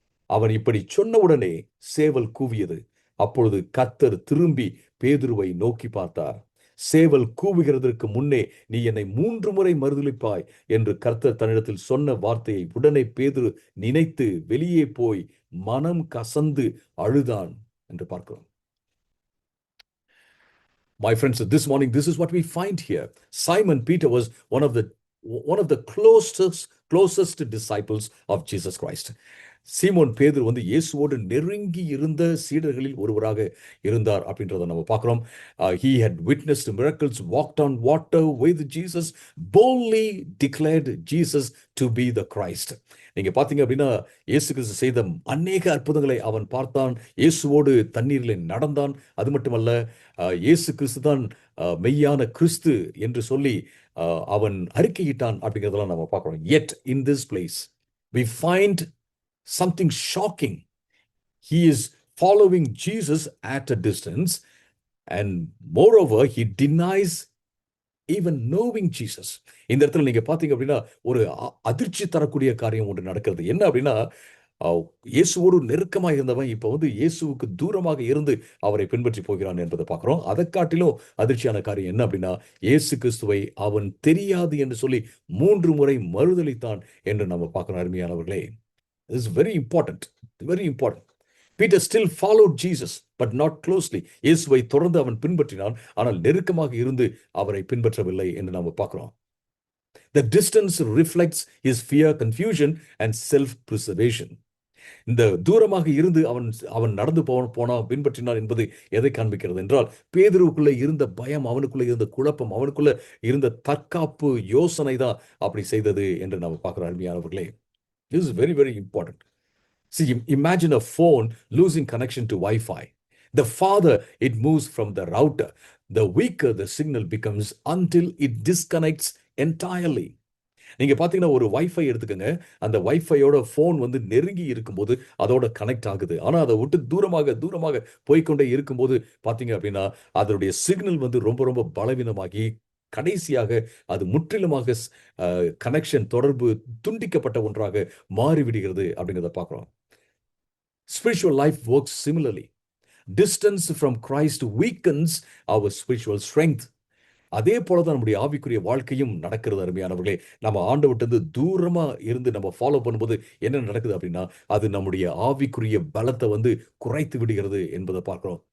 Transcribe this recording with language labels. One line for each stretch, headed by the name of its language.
Tamil: அவன் இப்படி சொன்னவுடனே சேவல் கூவியது. அப்பொழுது கர்த்தர் திரும்பி பேதுருவை நோக்கி பார்த்தார். "சேவல் கூவுகிறதற்கு முன்னே நீ என்னை 3 முறை மறுதலிப்பாய்" என்று கர்த்தர் தன்னிடத்தில் சொன்ன வார்த்தையை உடனே பேதுரு நினைத்து வெளியே போய் மனம் கசந்து அழுதான் என்று பார்க்கிறோம்.
English: My friends, this morning, this is what we find here. Simon Peter was one of the closest disciples of Jesus Christ.
Tamil: சீமோன் பேதுரு இயேசுவோடு நெருங்கி இருந்த சீடர்களில் ஒருவராக இருந்தார் அப்படின்றத நம்ம பார்க்கிறோம்.
English: He had witnessed miracles, walked on water with Jesus, boldly declared Jesus to be the Christ.
Tamil: நீங்க பார்த்தீங்க அப்படின்னா இயேசு கிறிஸ்து செய்த அநேக அற்புதங்களை அவன் பார்த்தான். இயேசுவோடு தண்ணீரில் நடந்தான். அது மட்டுமல்ல, இயேசு கிறிஸ்து தான் மெய்யான கிறிஸ்து என்று சொல்லி அவன் அறிக்கையிட்டான் அப்படிங்கிறதெல்லாம் நம்ம பார்க்கிறோம்.
English: Yet in this place we find something shocking. He is following Jesus at a distance, and moreover he denies even knowing Jesus.
Tamil: இந்த இடத்துல நீங்க பாத்தீங்க அப்படின்னா ஒரு அதிர்ச்சி தரக்கூடிய காரியம் ஒன்று நடக்கிறது. என்ன அப்படின்னா, இயேசுவோடு நெருக்கமாக இருந்தவன் இப்ப இயேசுவுக்கு தூரமாக இருந்து அவரை பின்பற்றி போகிறான் என்பதை பார்க்கிறோம். அதை காட்டிலும் அதிர்ச்சியான காரியம் என்ன அப்படின்னா, இயேசு கிறிஸ்துவை அவன் தெரியாது என்று சொல்லி 3 முறை மறுதலித்தான் என்று நம்ம பார்க்கணும். அருமையானவர்களே,
English: this is very important, very important. Peter still followed Jesus, but not closely.
Tamil: இயேசுவை தொடர்ந்து அவன் பின்பற்றினான், ஆனால் நெருக்கமாக இருந்து அவரை பின்பற்றவில்லை என்று நாம் பார்க்கிறோம்.
English: The distance reflects his fear, confusion and self-preservation.
Tamil: இந்த தூரமாக இருந்து அவன் நடந்து போனான், பின்பற்றினான் என்பது எதை காண்பிக்கிறது என்றால், பேதுருவுக்குள்ள இருந்த பயம், அவனுக்குள்ள இருந்த குழப்பம், அவனுக்குள்ள இருந்த தற்காப்பு யோசனை தான் அப்படி செய்தது என்று நாம் பார்க்கிறோம். அருமையானவர்களே,
English: This is very, very important. See, imagine a phone losing connection to Wi-Fi. The farther it moves from the router, the weaker the signal becomes until it disconnects entirely.
Tamil: நீங்க பாத்தீங்கன்னா ஒரு வைஃபை எடுத்துக்கங்க. அந்த வைஃபையோட ஃபோன் வந்து நெருங்கி இருக்கும்போது அதோட connect ஆகுது. ஆனா அதை விட்டு தூரமாக தூரமாக போய்க்கொண்டே இருக்கும்போது பாத்தீங்க அப்படின்னா அதனுடைய சிக்னல் வந்து ரொம்ப ரொம்ப பலவீனமாகி கடைசியாக அது முற்றிலுமாக கனெக்ஷன் தொடர்பு துண்டிக்கப்பட்ட ஒன்றாக மாறிவிடுகிறது அப்படிங்கிறத பார்க்கிறோம்.
English: Spiritual life works similarly. Distance from Christ weakens our spiritual strength.
Tamil: அதே போலதான் நம்முடைய ஆவிக்குரிய வாழ்க்கையும் நடக்கிறது அருமையானவர்களே. நம்ம ஆண்டவர்கிட்ட தூரமா இருந்து நம்ம ஃபாலோ பண்ணும்போது என்ன நடக்குது அப்படின்னா அது நம்முடைய ஆவிக்குரிய பலத்தை வந்து குறைத்து விடுகிறது என்பதை பார்க்கிறோம்.